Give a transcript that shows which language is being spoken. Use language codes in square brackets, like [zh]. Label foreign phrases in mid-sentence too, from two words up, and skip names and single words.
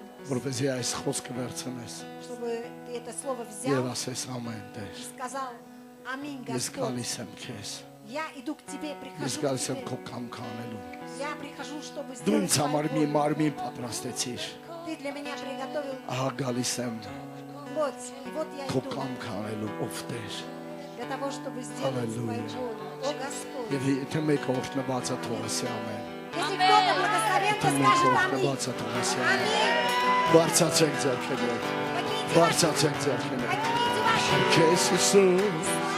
[hy] որովհետեւ այս խոսքը վերցնես [ru] чтобы ты это слово [hy] եւ [ru] взял [hy] ասես ամեն [ru] и [hy] Տեր։ [ru] сказал: Аминь, [hy] Ես [ru] Господь. [hy] գալիս եմ քեզ։ [ru] Я иду к тебе, [hy] Ես [ru] прихожу [hy] գալիս [ru] к [hy] եմ [ru] тебе. [hy] քո կամքը անելու։ [ru] Я прихожу, чтобы [hy] Դու [ru] сделать [hy] ինձ համար [ru] твою [hy] մի [ru] волю. [hy] մարմին պատրաստեցիր։ [ru] Ты для меня приготовил [hy] Ահա գալիս եմ [ru] плоть. И вот я [hy] քո [ru] иду [hy] կամքը անելու, ով Տեր։ [ru] для того, чтобы сделать свою Аллилуйя. волю. О Господь, [hy] Եվ եթե մեկ օրհնված է թողեսի ամեն։ [ru] Если кто-то благословен, то скажет аминь. Аминь. [hy] Բարձացեք ձեռքերը։ [ru] Поднимите ваши, [hy] Բարձացեք ձեռքերը։ [ru] поднимите ваши. [hy] Քեզ Հիսուս